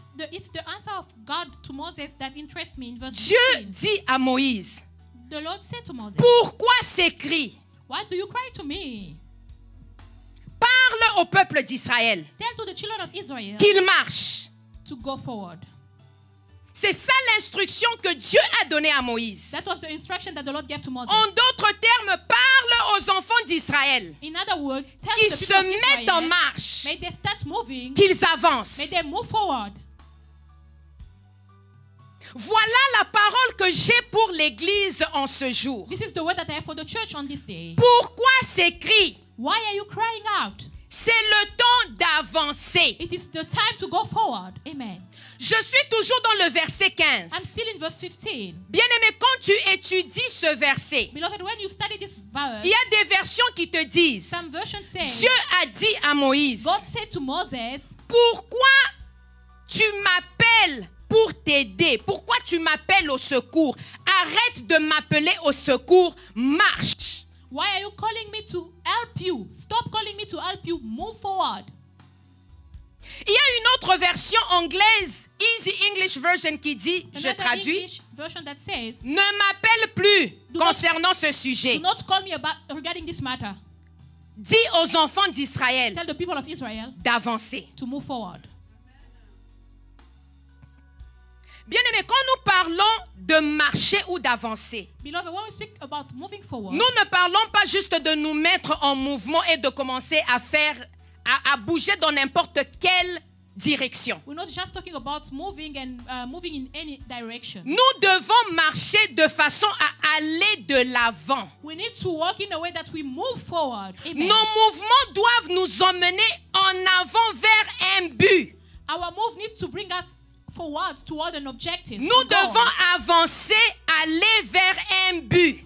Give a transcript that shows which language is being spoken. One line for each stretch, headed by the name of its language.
English: It's the answer of God to Moses that interests me in verse
French: Dieu
English: 15.
French: dit à Moïse,
English: The Lord said to Moses,
French: pourquoi ces cris?
English: why do you cry to me?
French: Parle au peuple d'Israël
English: Tell to the children of Israel
French: qu'il marche.
English: to go forward.
French: C'est ça l'instruction que Dieu a donnée à Moïse.
English: That was the instruction that the Lord gave to Moses.
French: En d'autres termes, parle aux enfants d'Israël
English: In other words, tell
French: qu'ils
English: the
French: se
English: people of
French: mettent en
English: Israel,
French: marche,
English: may they start moving,
French: qu'ils avancent.
English: may they move forward.
French: Voilà la parole que j'ai pour l'Église en ce jour.
English: This is the word that I have for the church on this day.
French: Pourquoi ces cris?
English: Why are you crying out?
French: C'est le temps d'avancer.
English: It is the time to go forward. Amen.
French: Je suis toujours dans le verset 15.
English: I'm still in verse 15.
French: Bien-aimé, quand tu étudies ce verset,
English: Beloved, when you study this verse,
French: il y a des versions qui te disent,
English: some versions say,
French: Dieu a dit à Moïse,
English: God said to Moses,
French: pourquoi tu m'appelles pour t'aider? Pourquoi tu m'appelles au secours? Arrête de m'appeler au secours, marche.
English: why are you calling me to help you? Stop calling me to help you. Move forward.
French: Il y a une autre version anglaise, Easy English Version, qui dit, je
English: Another
French: traduis,
English: English version that says,
French: ne m'appelle plus
English: Do not-
French: concernant ce sujet.
English: do not call me regarding this matter.
French: Dis aux enfants d'Israël
English: Tell the people of Israel
French: d'avancer.
English: to move forward.
French: Bien-aimés, quand nous parlons de marcher ou d'avancer,
English: Beloved, when we speak about moving forward,
French: nous ne parlons pas juste de nous mettre en mouvement et de commencer à faire, à bouger dans n'importe quelle direction.
English: We're not just talking about moving and moving in any direction.
French: Nous devons marcher de façon à aller de l'avant.
English: We need to walk in a way that we move forward. Amen.
French: Nos mouvements doivent nous emmener en avant vers un but.
English: Our move needs to bring us forward toward an objective.
French: Nous
English: a goal.
French: devons avancer, aller vers un but.